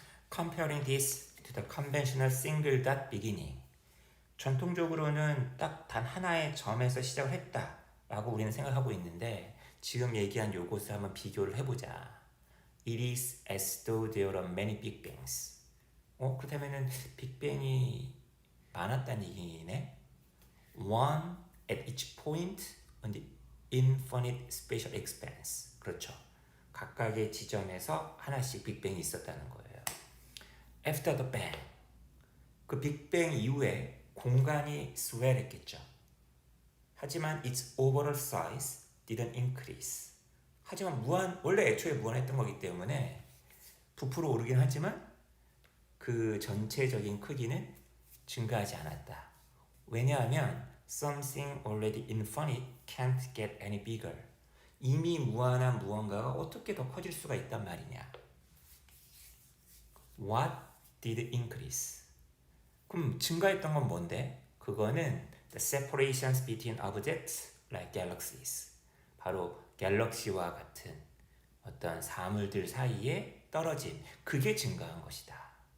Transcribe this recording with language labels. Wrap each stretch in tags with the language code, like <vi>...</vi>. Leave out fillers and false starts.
<en>Comparing this to the conventional single dot beginning.</en> <ko>전통적으로는 딱 단 하나의 점에서 시작을 했다라고 우리는 생각하고 있는데 지금 얘기한 요것을 한번 비교를 해보자.</ko> <en>It is as though there are many big bangs.</en> <ko>그렇다면은 빅뱅이 많았다는 얘기네.</ko> <en>One at each point on the infinite spatial expanse.</en> <ko>그렇죠. 각각의 지점에서 하나씩 빅뱅이 있었다는 거예요.</ko> <en>After the bang.</en> <ko>그 빅뱅 이후에 공간이 swell했겠죠. 하지만</ko> <en>its overall size didn't increase.</en> <ko>하지만 원래 애초에 무한했던 거기 때문에 부풀어 오르긴 하지만 그 전체적인 크기는 증가하지 않았다. 왜냐하면</ko> <en>something already infinite can't get any bigger.</en> <ko>이미 무한한 무언가가 어떻게 더 커질 수가 있단 말이냐.</ko> <en>What did increase?</en> <ko>그럼 증가했던 건 뭔데? 그거는</ko> <en>the separations between objects like galaxies.</en> <ko>바로 갤럭시와 같은 어떤 사물들 사이에 떨어진 그게 증가한 것이다.</ko>